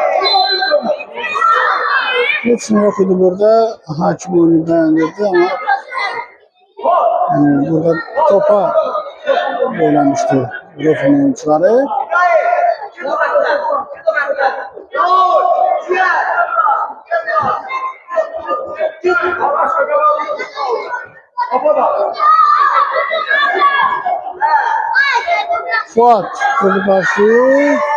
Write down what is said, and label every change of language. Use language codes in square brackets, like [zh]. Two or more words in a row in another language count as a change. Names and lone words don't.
[az] Heç nə yox idi burada. [tr] Hakim oyunu dayandırdı ama Yani burada topa oynamıştı Rof'un oyuncuları. Fuat topu karşı.